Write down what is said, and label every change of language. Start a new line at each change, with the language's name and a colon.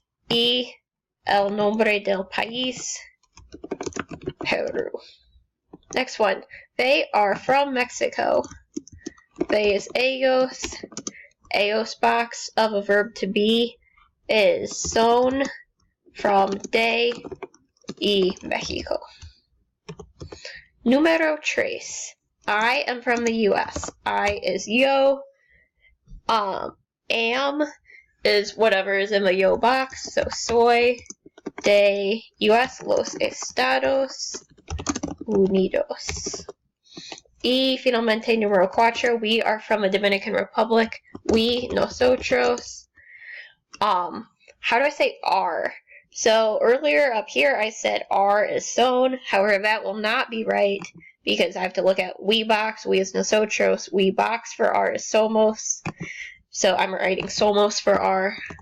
Spanish: Y, el nombre del país, Peru.
English: Next one, they are from Mexico. They is ellos. Ellos box of a verb to be is son from de y Mexico. Número 3. I am from the US. I is yo. Am is whatever is in the yo box.
Spanish: So soy de US los Estados Unidos. Y finalmente número 4.
English: We are from the Dominican Republic. We, nosotros. How do I say are? So earlier up here I said are is son. However, that will not be right because I have to look at we box. We is nosotros. We box for are is somos. So I'm writing somos for are.